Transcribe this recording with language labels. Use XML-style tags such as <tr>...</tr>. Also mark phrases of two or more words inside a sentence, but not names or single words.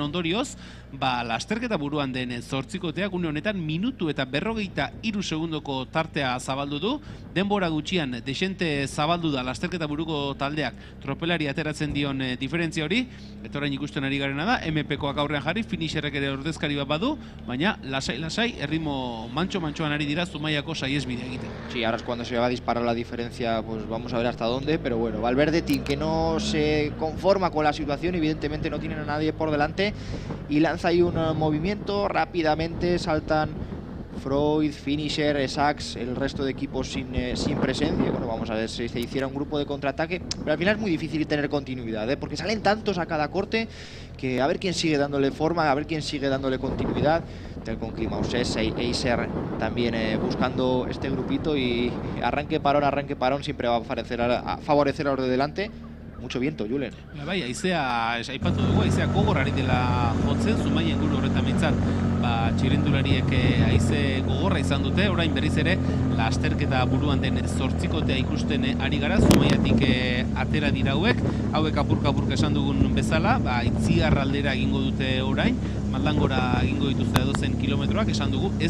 <eu>ondorioz, lasterketa buruan den zortzikoteak une honetan minutu eta 43 segundoko tartea zabaldu du, denbora gutxian desente zabaldu da lasterketa buruko taldeak tropelari ateratzen dion diferentzia hori, eta orain ikusten ari garena da, MP-koak aurrean jarri, finisherrek ere ordezkari bat badu, baina lasai, erritmo mantxo-mantxoan ari dira Zumaiako saiesbidea egiten.</eu> <es>Sí, ahora es cuando se va a disparar la diferencia, pues vamos a ver hasta dónde, pero bueno, Valverde Team, que no se conforma con la situación, evidentemente no tienen a nadie por delante, y lanza ahí un movimiento, rápidamente saltan Freud, Finisher, Sachs, el resto de equipos sin presencia. Bueno, vamos a ver si se hiciera un grupo de contraataque, pero al final es muy difícil tener continuidad, porque salen tantos a cada corte que a ver quién sigue dándole forma, a ver quién sigue dándole continuidad. Telcon Climausés, Eiser también buscando este grupito, y arranque parón siempre va a favorecer a los de delante. Mucho viento, Julen.</es> <eu>Bai, haizea, aipatu dugu, haizea gogor ari dela jotzen, Zumaia inguru horretan mintzat, txirrindulariek haize gogorra izan dute, orain berriz ere, lasterketa buruan den zortzikotea ikusten ari gara, Zumaiatik atera dira hauek apurka esan dugun bezala, Itziar aldera egingo dute orain, Maldangora egingo dituzte edozen kilometroak, esan dugu, ez</eu>